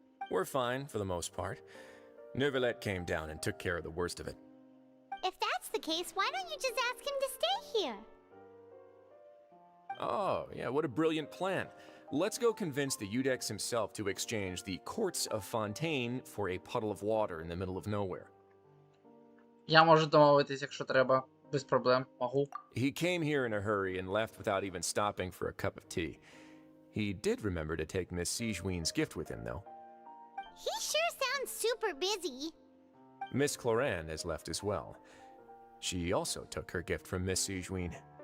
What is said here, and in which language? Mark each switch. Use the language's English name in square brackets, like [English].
[English] We're fine, for the most part. Neuvillette came down and took care of the worst of it. If that's the case, why don't you just ask him to stay here? Oh, yeah, what a brilliant plan. Let's go convince the Udex himself to exchange the courts of Fontaine for a puddle of water in the middle of nowhere. [Ukrainian] Я можу домовитись, якщо треба. Без проблем. Могу. [English] He came here in a hurry and left without even stopping for a cup of tea. He did remember to take Miss Sigewinne's gift with him, though. He sure sounds super busy. Miss Cloran has left as well. She also took her gift from Miss Sigewinne.